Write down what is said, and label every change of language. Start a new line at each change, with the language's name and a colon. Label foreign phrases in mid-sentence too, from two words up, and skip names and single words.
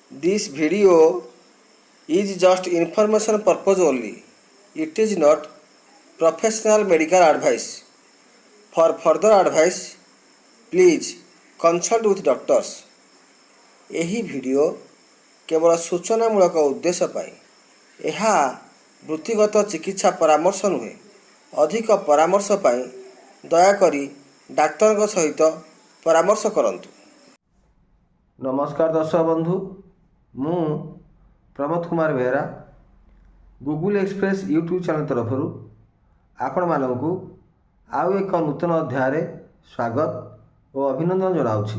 English: This video is just information purpose only. It is not professional medical advice. For further advice, please consult with doctors.
Odia: ଏହି ଭିଡ଼ିଓ କେବଳ ସୂଚନାମୂଳକ ଉଦ୍ଦେଶ୍ୟ ପାଇଁ। ଏହା ବୃତ୍ତିଗତ ଚିକିତ୍ସା ପରାମର୍ଶ ନୁହେଁ। ଅଧିକ ପରାମର୍ଶ ପାଇଁ ଦୟାକରି ଡାକ୍ତରଙ୍କ ସହିତ ପରାମର୍ଶ କରନ୍ତୁ। ନମସ୍କାର ଦର୍ଶକ ବନ୍ଧୁ, ମୁଁ ପ୍ରମୋଦ କୁମାର ବେହେରା ଗୁଗୁଲ ଏକ୍ସପ୍ରେସ
English: YouTube channel
Odia: ତରଫରୁ ଆପଣମାନଙ୍କୁ ଆଉ ଏକ ନୂତନ ଅଧ୍ୟାୟରେ ସ୍ୱାଗତ ଓ ଅଭିନନ୍ଦନ ଜଣାଉଛି।